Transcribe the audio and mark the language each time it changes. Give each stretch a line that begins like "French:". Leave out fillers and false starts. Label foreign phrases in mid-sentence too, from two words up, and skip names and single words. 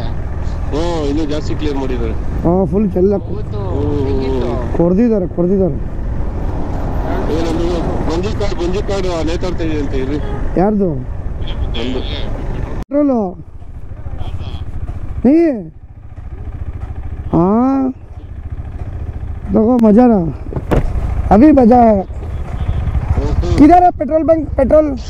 Kannada: ಇನ್ನೂ ಜಾಸ್ತಿ ಕ್ಲಿಯರ್ ಮಾಡಿದ್ದಾರೆ. ಹಾಂ, ಫುಲ್ ಚೆಲ್ಲ ಕೊಡ್ದಿದ್ದಾರೆ. ಮಂಜು ಕಾರ್ಡು ನೇತಾಡ್ತಾ ಇದೆ ಅಂತ ಹೇಳಿ. ಯಾರ್ದು ಪೆಟ್ರೋಲು?
Hindi: ನೀ हाँ देखो मजा ना, अभी मजा है. किधर है
English: petrol bunk?
Hindi: पेट्रोल